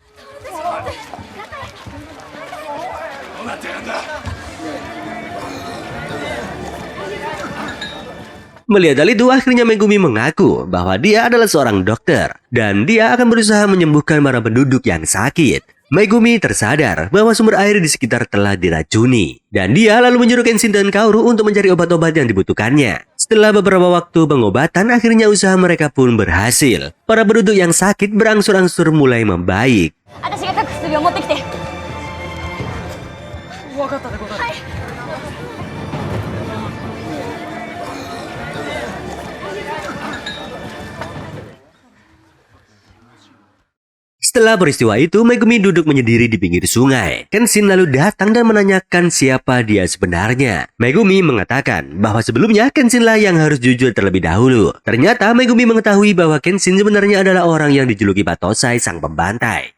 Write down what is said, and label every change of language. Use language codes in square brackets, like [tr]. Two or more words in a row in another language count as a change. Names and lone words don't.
[id] Melihat hal itu, akhirnya Megumi mengaku bahwa dia adalah seorang dokter dan dia akan berusaha menyembuhkan para penduduk yang sakit. Megumi tersadar bahwa sumber air di sekitar telah diracuni dan dia lalu menyuruh Kenshin dan Kaoru untuk mencari obat-obat yang dibutuhkannya. Setelah beberapa waktu pengobatan, akhirnya usaha mereka pun berhasil. Para penduduk yang sakit berangsur-angsur mulai membaik. [ja] 私が書く薬を持ってきて。分かったでござる。は [id] Setelah peristiwa itu, Megumi duduk menyendiri di pinggir sungai. Kenshin lalu datang dan menanyakan siapa dia sebenarnya. Megumi mengatakan bahwa sebelumnya Kenshin lah yang harus jujur terlebih dahulu. Ternyata Megumi mengetahui bahwa Kenshin sebenarnya adalah orang yang dijuluki Battosai, sang pembantai.